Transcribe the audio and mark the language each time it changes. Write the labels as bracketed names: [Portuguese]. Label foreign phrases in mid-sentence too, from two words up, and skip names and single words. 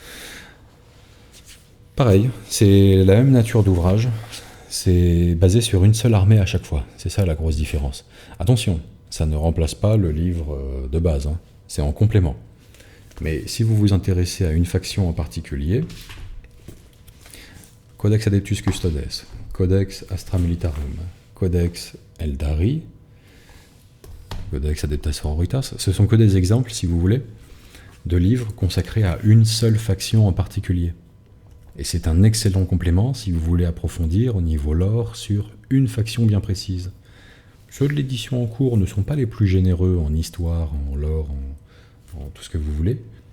[French] Pareil, c'est la même nature d'ouvrage, c'est basé sur une seule armée à chaque fois, c'est ça la grosse différence. Attention, ça ne remplace pas le livre de base, hein. C'est en complément. Mais si vous vous intéressez à une faction en particulier, Codex Adeptus Custodes, Codex Astra Militarum, Codex Eldari, Codex Adeptus Sororitas, ce sont que des exemples, si vous voulez, de livres consacrés à une seule faction en particulier. Et c'est un excellent complément si vous voulez approfondir au niveau lore sur une faction bien précise. Ceux de l'édition en cours ne sont pas les plus généreux en histoire, en lore, en tout ce que vous voulez.